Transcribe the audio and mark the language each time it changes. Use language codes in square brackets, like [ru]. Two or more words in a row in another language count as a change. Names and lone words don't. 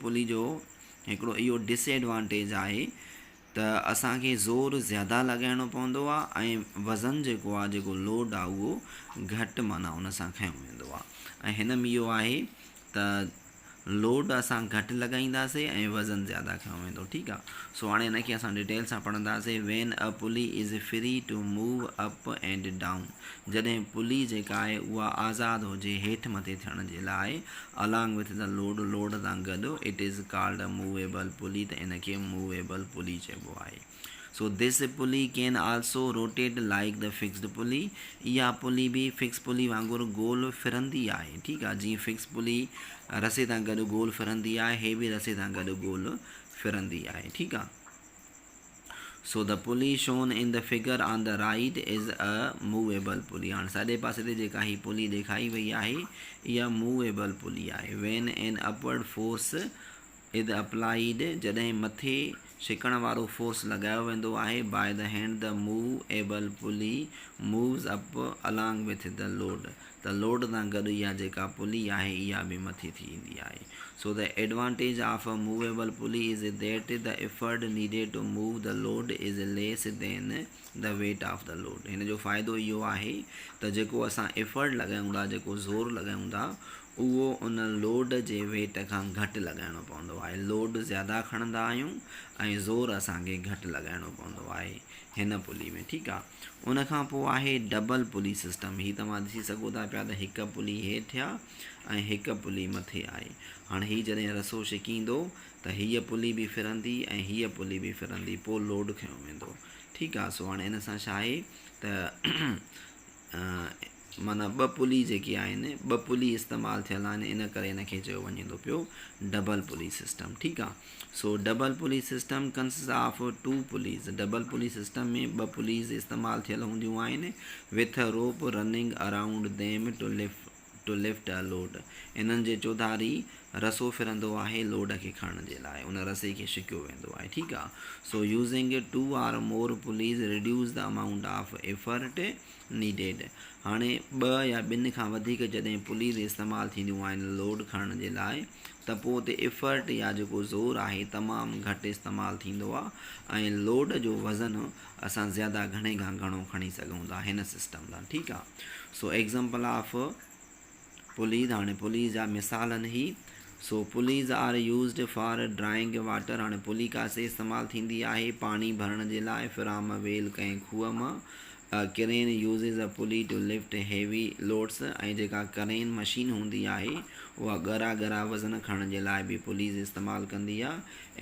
[sd] हिन [en] fixed pulley [sd] जो हिकिड़ो इहो डिसएडवांटेज आहे त असांखे ज़ोर ज़्यादा लॻाइणो पवंदो आहे ऐं वज़न जेको आहे जेको लोड आहे उहो घटि माना उन सां खयों वेंदो आहे। ऐं हिन में इहो आहे त लोड असां घटि लॻाईंदासीं ऐं वज़न ज़्यादा खयों वेंदो। ठीकु आहे। सो हाणे हिनखे असां डिटेल सां पढ़ंदासीं। [en] When a pulley is free to move up and down, [sd] जॾहिं पुली जेका आहे उहा आज़ादु हुजे हेठि मथे थियण जे लाइ [en] along with the load [sd] सां गॾु, [en] It is called a movable pulley, [sd] त इनखे [en] movable pulley [sd] चइबो आहे। [en] So this pulley can also rotate like the fixed pulley, [sd] इहा पुली बि [en] fix pulley [sd] वांगुरु गोल फिरंदी आहे। ठीकु आहे। जीअं [en] fix pulley [sd] रसे सां गॾु गोल फिरंदी आहे, हे बि रसे सां गॾु गोल फिरंदी आहे। ठीकु आहे। [en] So the pulley shown in the figure on the right is a movable pulley. [sd] हाणे साॼे पासे ते जेका ही पुली ॾेखारी वई आहे इहा [en] movable pulley [sd] आहे। [en] When an upward force is applied, [sd] जॾहिं मथे छिकण वारो फोर्स लॻायो वेंदो आहे [en] by the hand, the movable pulley moves up along with the load, [sd] त लोड सां गॾु इहा जेका पुली आहे इहा बि मथे थी ईंदी आहे। [en] So the advantage of a movable pulley is that the effort needed to move the load is less than the weight of the load इज़ लेस देन द वेट ऑफ द लोड। [sd] हिन जो फ़ाइदो इहो आहे त जेको असां एफर्ट लॻायूं था, जेको ज़ोर लॻायूं था, उहो उन लोड जे वेट खां घटि लॻाइणो पवंदो आहे। लोड ज़्यादा खणंदा आहियूं ऐं ज़ोर असांखे घटि लॻाइणो पवंदो आहे हिन पुली में। ठीकु आहे। उन खां पोइ आहे [en] double pulley system. [sd] हीअ तव्हां ॾिसी सघो था पिया त हिकु पुली हेठि आहे ऐं हिकु पुली मथे आहे। हाणे हीअ जॾहिं रसो छिकींदो त हीअ पुली बि फिरंदी ऐं हीअ पुली बि फिरंदी, पोइ लोड खयों वेंदो। ठीकु आहे। सो हाणे हिन सां छा आहे त माना ॿ पुली जेके आहिनि, ॿ पुली इस्तेमालु थियल आहिनि, इन करे हिनखे चयो वञे थो पियो [en] double pulley system. [sd] ठीकु आहे। [en] So double pulley system consists of two pulleys. double pulley system [sd] में ॿ पुलीज़ इस्तेमालु थियल हूंदियूं आहिनि [en] with a rope running around them to lift a load. [sd] इन्हनि जे चौधारी रसो फिरंदो आहे लोड खे खणण जे लाइ, उन रसे खे छिकियो वेंदो आहे। ठीकु आहे। [en] So using two or more pulleys reduce the amount of effort needed. [sd] हाणे ॿ या ॿिनि खां वधीक जॾहिं पुलीज़ इस्तेमालु थींदियूं आहिनि लोड खणण जे लाइ, त पोइ उते एफर्ट या जेको ज़ोर आहे तमामु घटि इस्तेमालु थींदो आहे ऐं लोड जो वज़न असां ज़्यादा घणे खां घणो खणी सघूं था हिन सिस्टम सां। ठीकु आहे। [en] So example of pulleys, [sd] हाणे पुलीज़ जा मिसालनि ही। [en] So pulleys are used for drawing water. [sd] हाणे पुली कासे इस्तेमालु थींदी आहे पाणी भरण जे लाइ [en] from well [sd] कंहिं खूह मां। [en] Crane uses a pulley to lift heavy loads, [sd] ऐं जेका [en] crane machine [sd] हूंदी आहे उहा ॻरा वज़न खणण जे लाइ बि पुलीज़ इस्तेमालु कंदी आहे।